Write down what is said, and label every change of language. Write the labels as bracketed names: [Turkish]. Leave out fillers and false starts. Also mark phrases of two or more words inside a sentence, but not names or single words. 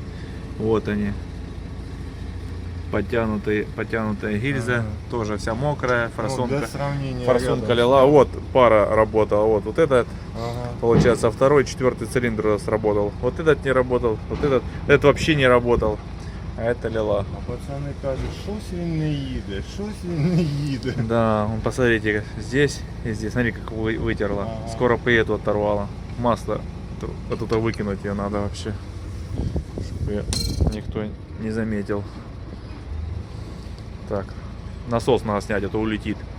[Russian] Вот они. Потянутая гильза. Ага. Тоже вся мокрая. Ну, Форсунка. для сравнения Форсунка рядом. лила. Вот пара работала. Вот этот. Ага. Получается, второй, четвертый цилиндр у нас работал. Вот этот не работал. Вот этот вообще не работал. А это лила. А пацаны [Ukrainian] кажуть, що він не їде, щось він не їде. [Russian] Да, вон посмотрите, здесь и здесь. Смотри, как вытерла. Ага. Скоро по эту оторвала. Масло. Оттуда выкинуть ее надо вообще. Чтобы её никто не заметил. Так. Насос надо снять, а то улетит.